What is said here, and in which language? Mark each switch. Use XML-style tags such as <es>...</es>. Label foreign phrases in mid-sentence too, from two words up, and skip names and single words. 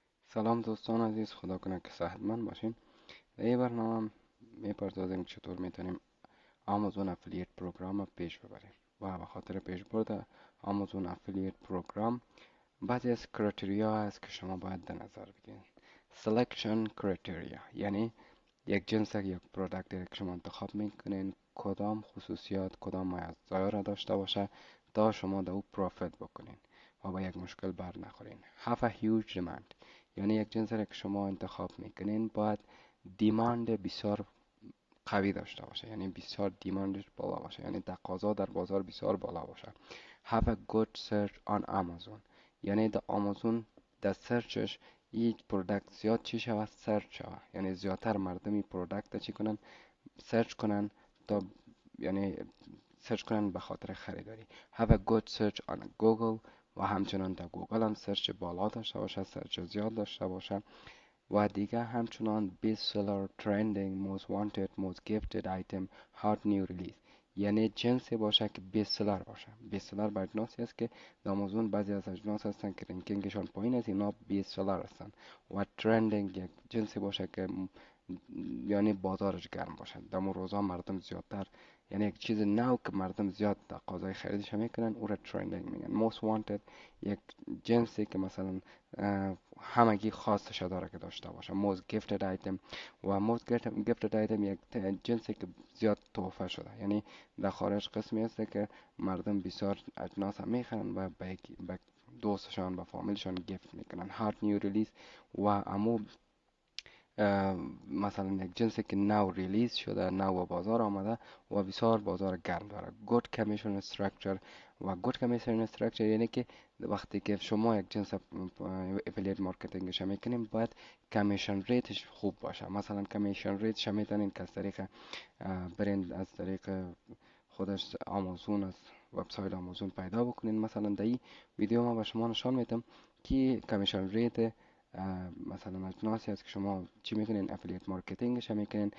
<fa>سلام دوستان عزیز، خدا کنه که صحتمند باشین. در این برنامه میپردازیم چطور میتونیم</fa> <en>Amazon affiliate program</en> <fa>رو پیش ببریم و به خاطر پیش برد</fa> <en>Amazon affiliate program</en> <fa>بعضی از کرایتریا هست که شما باید در نظر بگیرید.</fa> <en>selection criteria</en> <fa>یعنی یک جنس یک پروداکت که شما انتخاب میکنین کدام خصوصیات کدام مزایا را داشته باشه تا شما در او پروفیت بکنین و با یک مشکل بر نخورین.</fa> <en>have a huge demand</en> <fa>یعنی یک جنس را که شما انتخاب میکنین باید دیماند بسیار قوی داشته باشه، یعنی بسیار دیماندش بالا باشه، یعنی تقاضا در بازار بسیار بالا باشه.</fa> <en>have a good search on Amazon</en> <fa>یعنی در آمازون در سرچش یک پروداکت زیاد چی شود سرچ شود، یعنی زیادتر مردمی پروداکت چی کنن سرچ کنن تا یعنی سرچ کنن به خاطر خریداری.</fa> <en>have a good search on Google</en> <fa>و همچنان در گوگل هم سرچ بالا داشته باشه، سرچ زیاد داشته باشه. و دیگه همچنان</fa> <en>bestseller trending most wanted most gifted item hot new release</en> <fa>یعنی جنسی باشه که bestseller باشه. bestseller به اجناسی است که در آمازون بعضی از اجناس هستن که رنکینگشان پایین است، اینا bestseller هستن. و trending یک جنسی باشه که یعنی بازارش گرم باشه، در مون روزا مردم زیادتر یعنی یک چیز نو که مردم زیاد تقاضای خریدش میکنن او را trending میگن.</fa> <en>most wanted</en> <fa>یک جنسی که مثلا همگی خواستش داره که داشته باشه.</fa> <en>most gifted item</en> <fa>و</fa> <en>most gifted item</en> <fa>یک جنسی که زیاد تحفه شده، یعنی در خارج قسمی است که مردم بسیار اجناس هم میخرن و به دوستشان و فامیلشان گفت میکنن.</fa> <en>hot new release</en> <fa>و امو مثلا یک جنسی که نو ریلیز شده، نو به بازار آمده و بسیار بازار گرم داره.</fa> <en>good commission structure</en> <fa>و</fa> <en>good commission structure</en> <fa>یعنی که وقتی که شما یک جنس</fa> <en>affiliate marketing</en> <fa>میکنیم باید</fa> <en>commission rate</en> <fa>خوب باشه. مثلا</fa> <en>commission rate</en> <fa>میتونین که از طریق برین از طریق خودش آمازون از وبسایت آمازون پیدا بکنین. مثلا در این ویدیو ما به شما نشان میدم که</fa> <en>commission rate</en> <fa>مثلا اجناسی هست که شما چی میکنین</fa> <en>affiliate marketing</en> <fa>هم میکنین.</fa>